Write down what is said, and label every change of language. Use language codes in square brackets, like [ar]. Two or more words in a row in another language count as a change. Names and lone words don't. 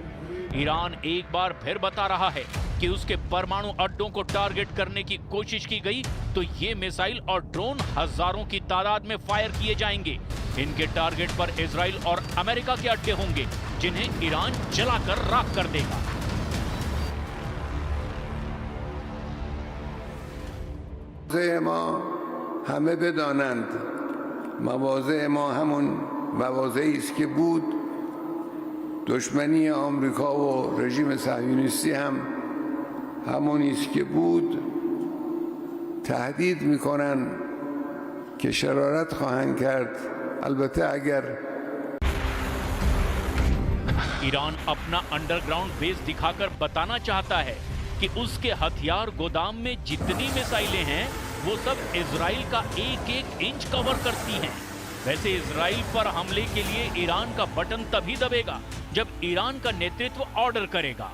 [hi] ईरान एक बार फिर बता रहा है कि उसके परमाणु अड्डों को टारगेट करने की कोशिश की गई तो ये मिसाइल और ड्रोन हजारों की तादाद में फायर किए जाएंगे। इनके टारगेट पर इजराइल और अमेरिका के अड्डे होंगे, जिन्हें ईरान जलाकर राख कर देगा। [fa] همه بدانند مواضع ما همون مواضعی است که بود. دشمنی آمریکا و رژیم صهیونیستی هم همونی است که بود. تهدید میکنن که شرارت خواهند کرد. البته اگر [hi] ईरान अपना अंडरग्राउंड बेस दिखाकर बताना चाहता है कि उसके हथियार गोदाम में जितनी मिसाइलें हैं वो सब इजराइल का एक एक इंच कवर करती हैं। वैसे इजराइल पर हमले के लिए ईरान का बटन तभी दबेगा जब ईरान का नेतृत्व ऑर्डर करेगा।